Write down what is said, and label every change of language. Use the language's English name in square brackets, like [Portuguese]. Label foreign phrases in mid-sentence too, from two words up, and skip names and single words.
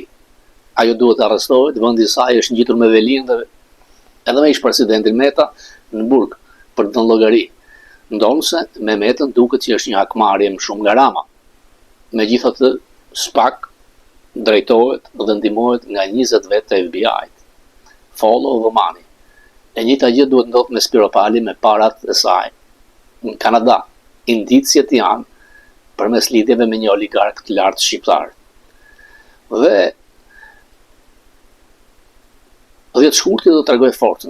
[Albanian] Ajo duhet arrestohet, vendi i saj është ngjitur me velinë dhe edhe me ish presidentin Meta në burg për të dhënë llogari. Ndonse me Metën duket që është një hakmarrje më shumë nga Rama. Megjithatë, SPAK drejtohet dhe ndihmohet nga 20 vetë të FBI-t. [English] Follow the money. [Albanian] E njëjta gjë duhet ndodhë me Spiro Pali me parat e saj. Në Kanada, indicjet janë përmes lidhjeve me një oligark të lartë shqiptar. Dhe 10 shkurti do të tregoj forcën.